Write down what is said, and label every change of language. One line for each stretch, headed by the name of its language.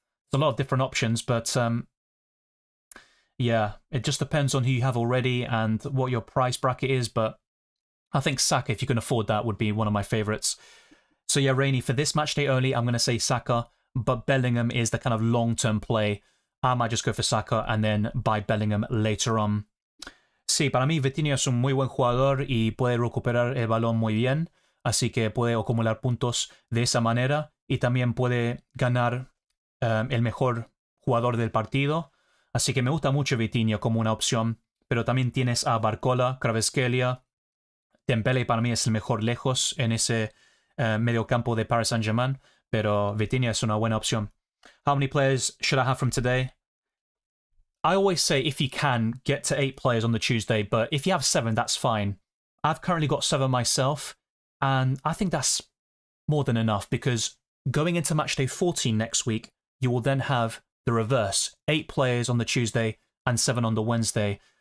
English: There's a lot of different options, but yeah, it just depends on who you have already and what your price bracket is, but I think Saka, if you can afford that, would be one of my favourites. So yeah, Rainy, for this match day only, I'm going to say Saka, but Bellingham is the kind of long-term play. I might just go for Saka and then buy Bellingham later on.
Spanish: Sí, para mí Vitinha es un muy buen jugador y puede recuperar el balón muy bien, así que puede acumular puntos de esa manera y también puede ganar el mejor jugador del partido. Así que me gusta mucho Vitinha como una opción, pero también tienes a Barcola, Kvaratskhelia. Dembele para mí es el mejor lejos en ese mediocampo de Paris Saint-Germain, pero Vitinha es una buena opción.
English: How many players should I have from today? I always say if you can, get to 8 players on the Tuesday, but if you have 7, that's fine. I've currently got 7 myself, and I think that's more than enough because going into matchday 14 next week, you will then have the reverse, 8 players on the Tuesday and 7 on the Wednesday.